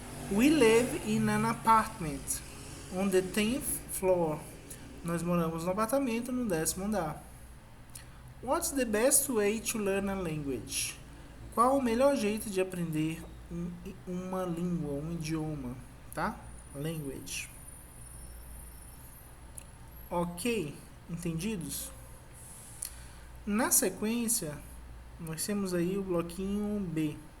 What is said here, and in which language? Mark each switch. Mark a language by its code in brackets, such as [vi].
[en] We live in an apartment on the 10th floor. [pt] Nós moramos no apartamento no 10º andar. [en] What's the best way to learn a language? [pt] Qual o melhor jeito de aprender uma língua, um idioma, tá? Language. Ok, entendidos? Na sequência, nós temos aí o bloquinho B.